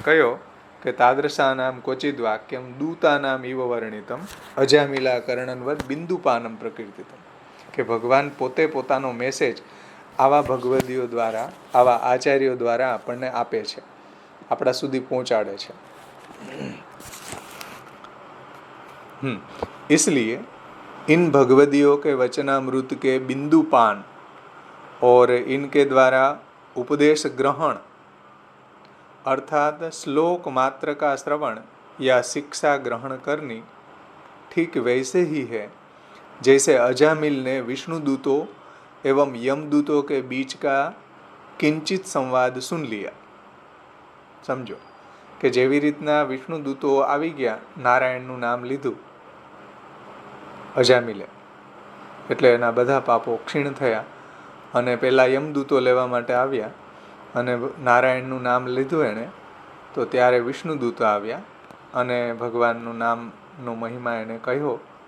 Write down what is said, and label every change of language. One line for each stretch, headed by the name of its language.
Sanskrit: કયો કે તાદૃશાનામ ક્વચિદ વાક્યમ દૂતાનામ ઇવ વર્ણિતમ અજામિલા કર્ણનવદ બિંદુપાનમ પ્રકીર્તિતમ.
Gujarati: કે ભગવાન પોતે પોતાનો મેસેજ આવા ભગવદીઓ દ્વારા, આવા આચાર્યો દ્વારા આપણને આપે છે, આપણા સુધી પહોંચાડે છે.
Hindi: इसलिए इन भगवदियों के वचनामृत के बिंदुपान और इनके द्वारा उपदेश ग्रहण अर्थात श्लोक मात्र का श्रवण या शिक्षा ग्रहण करनी ठीक वैसे ही है जैसे अजामिल ने विष्णुदूतों एवं यमदूतों के बीच का किंचित संवाद सुन लिया. समझो
Gujarati: કે જેવી રીતના વિષ્ણુદૂતો આવી ગયા, નારાયણનું નામ લીધું અજામિલે, એટલે એના બધા પાપો ક્ષીણ થયા, અને પેલા યમદૂતો લેવા માટે આવ્યા, અને નારાયણનું નામ લીધું એણે, તો ત્યારે વિષ્ણુદૂતો આવ્યા અને ભગવાનનું નામનો મહિમા એને કહ્યો.